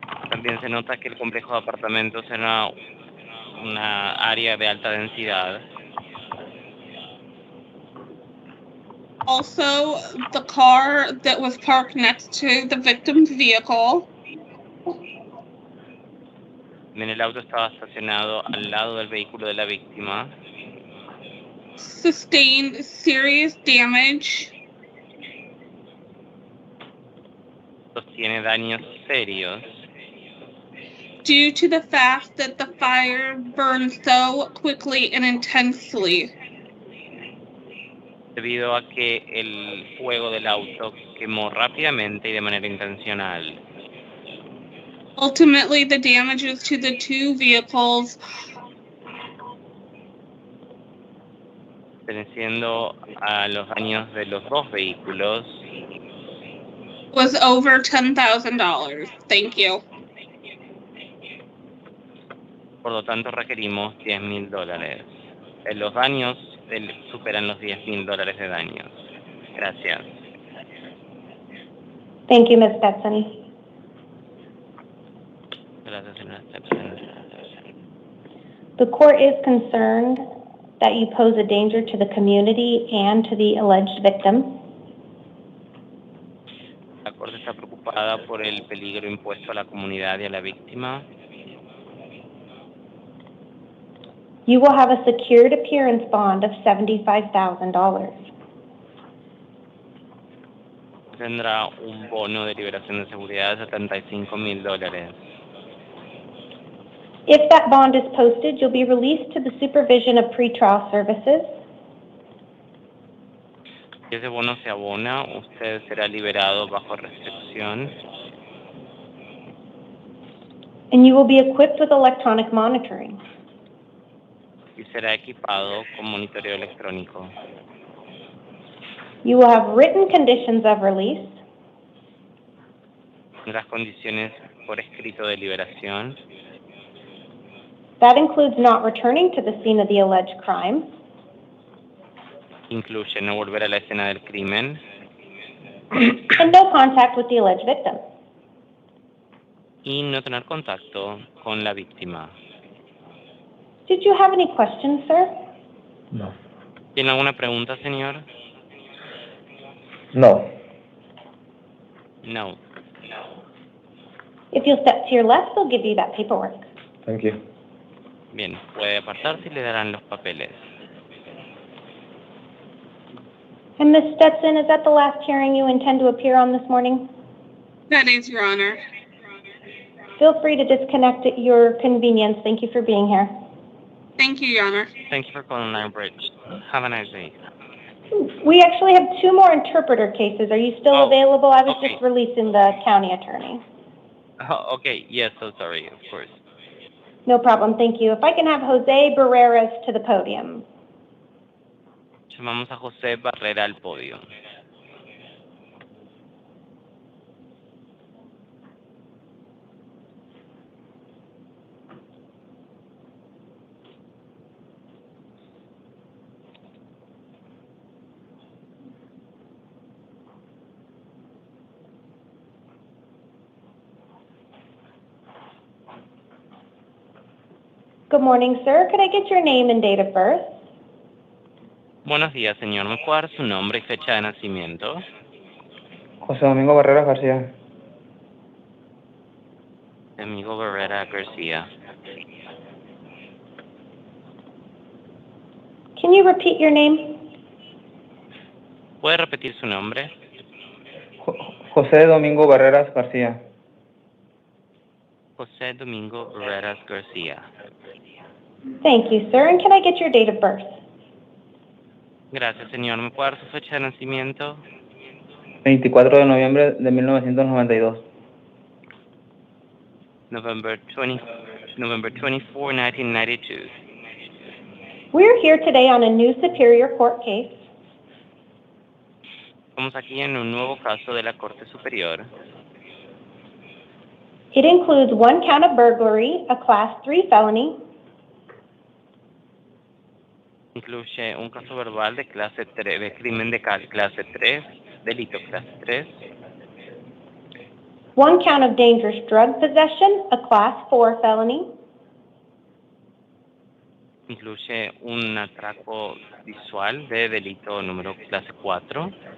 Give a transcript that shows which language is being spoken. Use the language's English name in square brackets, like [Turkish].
[Spanish] También se nota que el complejo de apartamentos era una área de alta densidad. [English] Also, the car that was parked next to the victim's vehicle. [Spanish] El auto estaba estacionado al lado del vehículo de la víctima. [English] sustained serious damage [Spanish] sostiene daños serios [English] due to the fact that the fire burned so quickly and intensely. [Spanish] debido a que el fuego del auto quemó rápidamente y de manera intencional. [English] Ultimately, the damages to the two vehicles [Spanish] Perteneciendo a los daños de los dos vehículos [English] was over $10,000. Thank you. [Spanish] por lo tanto requerimos $10,000. Los daños superan los $10,000 de daños. Gracias. [English] Thank you, Ms. Stetson. [Spanish] Gracias, señora Stetson. [English] The court is concerned that you pose a danger to the community and to the alleged victim. [Spanish] La Corte está preocupada por el peligro impuesto a la comunidad y a la víctima. [English] You will have a secured appearance bond of $75,000. [Spanish] Tendrá un bono de liberación de seguridad de $75,000. [English] If that bond is posted, you'll be released to the supervision of pretrial services. [Spanish] Si ese bono se abona, usted será liberado bajo restricción. [English] And you will be equipped with electronic monitoring. [Spanish] Y será equipado con monitoreo electrónico. [English] You will have written conditions of release. [Spanish] Las condiciones por escrito de liberación. [English] That includes not returning to the scene of the alleged crime. [Spanish] Incluye no volver a la escena del crimen. [English] And no contact with the alleged victim. [Spanish] Y no tener contacto con la víctima. [English] Did you have any questions, sir? No. [Spanish] ¿Tiene alguna pregunta, señor? No. No. [English] If you'll step to your left, they'll give you that paperwork. Thank you. [Spanish] Bien, puede apartarse y le darán los papeles. [English] And Ms. Stetson, is that the last hearing you intend to appear on this morning? That is, Your Honor. Feel free to disconnect at your convenience. Thank you for being here. Thank you, Your Honor. Thank you for calling Line Bridge. Have a nice day. We actually have two more interpreter cases. Are you still available? I was just releasing the county attorney. Oh, okay. Yes, so sorry, of course. No problem. Thank you. If I can have Jose Barreres to the podium. [Spanish] Llamamos a José Barrera al podio. [English] Good morning, sir. Could I get your name and date of birth? [Spanish] Buenos días, señor. ¿Me puede dar su nombre y fecha de nacimiento? José Domingo Barreras García. Domingo Barrera Garcia. [English] Can you repeat your name? [Spanish] ¿Puede repetir su nombre? José Domingo Barreras García. José Domingo Barreras García. [English] Thank you, sir. And can I get your date of birth? [Spanish] Gracias, señor. ¿Me puede dar su fecha de nacimiento? 24 de noviembre de 1992. [English] November 24, 1992. We're here today on a new Superior Court case. [Spanish] Estamos aquí en un nuevo caso de la Corte Superior. [English] It includes one count of burglary, a Class 3 felony. [Spanish] Incluye un caso verbal de clase 3, de crimen de clase 3, delito clase 3. [English] One count of dangerous drug possession, a Class 4 felony. [Spanish] Incluye un atraco visual de delito número clase 4.